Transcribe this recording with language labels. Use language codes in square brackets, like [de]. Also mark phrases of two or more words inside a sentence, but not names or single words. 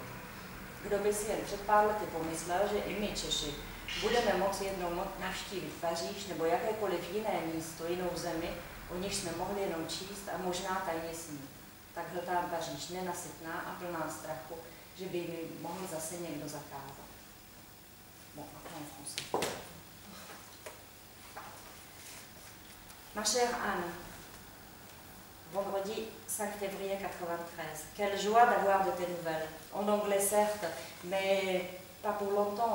[cs] Kdo by si jen před pár lety pomyslel, že i my Češi budeme moci jednou navštívit Paříž nebo jakékoliv jiné místo, jinou zemi, o níž jsme mohli jenom číst a možná tajně snít. Tak hltám Paříž nenasytná a plná strachu, že by mi mohl zase někdo zakázat. [fr] Bon, après en français. Ma chère Anne, vendredi 5 février 93. Quelle joie d'avoir de tes nouvelles. En anglais certes, mais pas pour longtemps.